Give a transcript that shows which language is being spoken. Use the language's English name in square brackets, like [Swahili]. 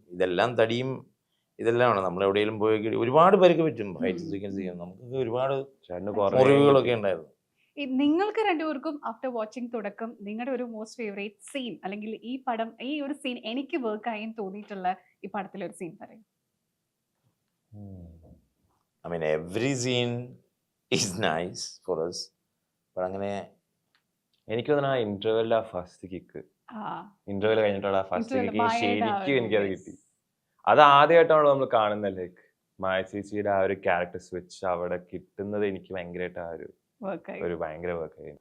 [Malayalam] ഇതെല്ലാം തടിയും ഇതെല്ലാമാണ്. നമ്മൾ എവിടെയെങ്കിലും പോയി ഒരുപാട് പേർക്ക് പറ്റും ഫൈറ്റ് സീക്വൻസ് ചെയ്യാൻ. നമുക്ക് ഒരുപാട് മുറിവുകളൊക്കെ ഉണ്ടായിരുന്നു. നിങ്ങൾക്ക് രണ്ടുപേർക്കും ആഫ്റ്റർ വാച്ചിങ് തുടക്കം നിങ്ങളുടെ ഒരു മോസ്റ്റ് ഫേവറേറ്റ് സീൻ, അല്ലെങ്കിൽ ഈ ഒരു സീൻ എനിക്ക് വർക്ക് ആയി തോന്നിയിട്ടുള്ള ഈ പടത്തിലെ ഒരു സീൻ പറയും? [English] I mean, every scene is nice for us. [Malayalam] But അങ്ങനെ എനിക്ക് തോന്നുന്നു ആ ഇന്റർവെല്ലിൽ ആ ഫസ്റ്റ് കിക്ക്, ഇന്റർവെൽ കഴിഞ്ഞിട്ടുള്ള ഫസ്റ്റ് കിക്ക് ശരിക്കും എനിക്കത് കിട്ടി. അത് ആദ്യമായിട്ടാണല്ലോ നമ്മൾ കാണുന്നത്. ലൈക്ക് മായ ചേച്ചിയുടെ ആ ഒരു ക്യാരക്ടർ സ്വിച്ച് അവിടെ കിട്ടുന്നത് എനിക്ക് ഭയങ്കരമായിട്ട് ആ ഒരു ഭയങ്കര വർക്ക്.